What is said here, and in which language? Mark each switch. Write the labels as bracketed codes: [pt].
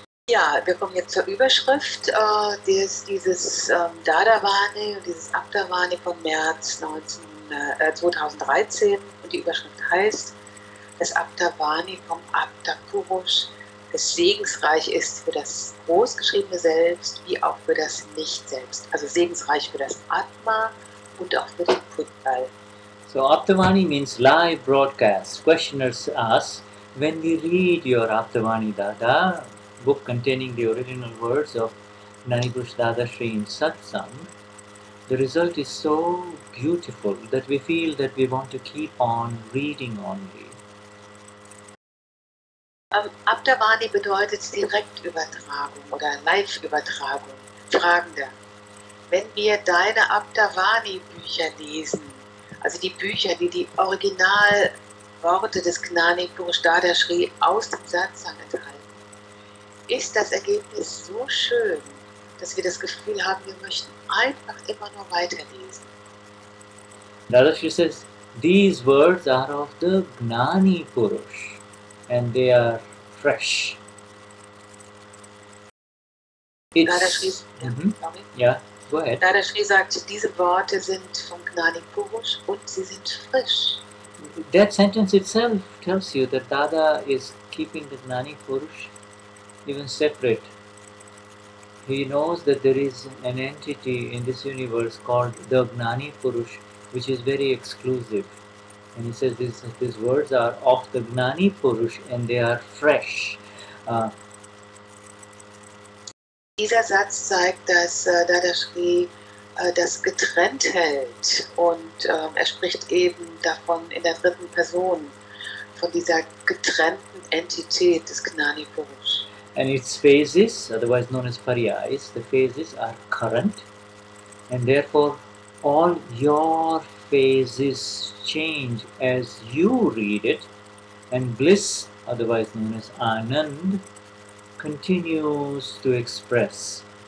[de] Ja, wir kommen jetzt zur Überschrift dieses Dadavani und dieses Aptavani von März 2013. Und die Überschrift heißt, das Aptavani vom Apta Purush, das segensreich ist für das großgeschriebene Selbst wie auch für das Nicht-Selbst. Also segensreich für das Atma und auch für den Putbal. [en] So Aptavani means live broadcast. Questioners ask, when we read your Aptavani Dada, book containing the original words of Gnani Purush Dadashri in Satsang, the result is so beautiful that we feel that we want to keep on reading only. [de] Aptavani bedeutet Direktübertragung oder Live-Übertragung. Fragender, wenn wir deine Aptavani-Bücher lesen, also die Bücher, die die Originalworte des Gnani Purush Dadashri aus dem Satsang enthalten, ist das Ergebnis so schön, dass wir das Gefühl haben, wir möchten einfach immer nur weiterlesen. [en] Dadashri says, these words are of the Gnani Purush and they are fresh. Dadashri, Yeah, go ahead. [de] Dadashri sagt, diese Worte sind vom Gnani Purush und sie sind frisch. [en] That sentence itself tells you that Dada is keeping the Gnani Purush even separate. He knows that there is an entity in this universe called the Gnani Purush, which is very exclusive. And he says these words are of the Gnani Purush and they are fresh. [de] Dieser Satz zeigt, dass Dadashri das getrennt hält und er spricht eben davon in der dritten Person, von dieser getrennten Entität des Gnani Purush. [en] And its phases, otherwise known as pariyais, the phases are current, and therefore all your phases change as you read it, and bliss, otherwise known as Anand, continues to express.